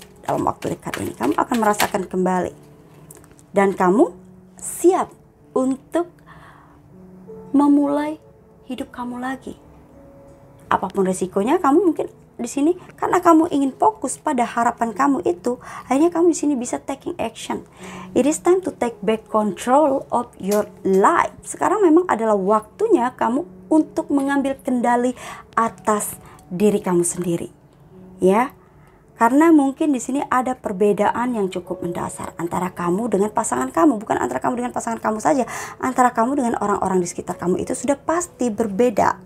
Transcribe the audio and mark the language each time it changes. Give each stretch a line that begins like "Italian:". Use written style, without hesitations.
Indonesian: Dalam waktu dekat ini kamu akan merasakan kembali, dan kamu siap untuk memulai hidup kamu lagi. Apapun resikonya, kamu mungkin di sini karena kamu ingin fokus pada harapan kamu itu, akhirnya kamu di sini bisa
English: taking action. It is time to take back control of your life.
Indonesian: Sekarang memang adalah waktunya kamu untuk mengambil kendali atas diri kamu sendiri, ya. Karena mungkin di sini ada perbedaan yang cukup mendasar antara kamu dengan pasangan kamu. Bukan antara kamu dengan pasangan kamu saja, antara kamu dengan orang-orang di sekitar kamu itu sudah pasti berbeda.